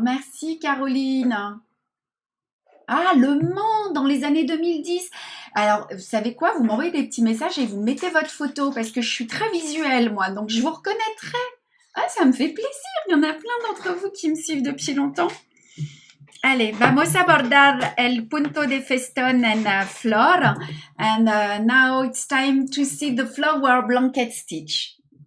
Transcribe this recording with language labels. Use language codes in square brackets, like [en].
[fr] Merci, Caroline. Ah, Le Mans, dans les années 2010. Alors, vous savez quoi? Vous m'envoyez des petits messages et vous mettez votre photo parce que je suis très visuelle, moi. Donc, je vous reconnaîtrai. Ah, ça me fait plaisir. Il y en a plein d'entre vous qui me suivent depuis longtemps. [es] Allez, vamos a abordar el punto de festón en flor. [en] And now it's time to see the flower blanket stitch.